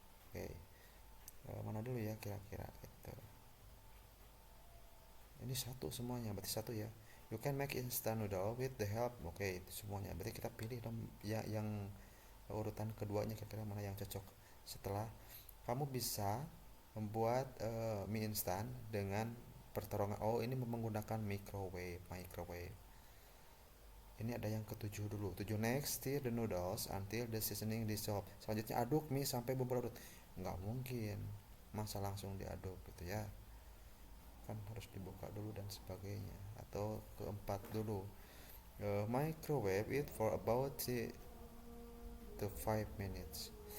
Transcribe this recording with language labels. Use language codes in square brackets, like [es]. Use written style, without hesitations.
[id] Oke, mana dulu ya kira-kira itu. Ini satu semuanya, berarti satu ya. [en] You can make instant noodle with the help. [id] Oke, itu semuanya. Berarti kita pilih ya yang urutan keduanya, kira-kira mana yang cocok. Setelah kamu bisa membuat mie instan dengan pertolongan, ini menggunakan microwave. Ini ada yang ke-7 dulu. [en] 7, next stir the noodles until the seasoning dissolve. [id] Selanjutnya aduk mie sampai bumbu larut. Nggak mungkin masa langsung diaduk gitu ya, kan harus dibuka dulu dan sebagainya. Atau ke-4 dulu, [en] microwave it for about 3 to 5 minutes.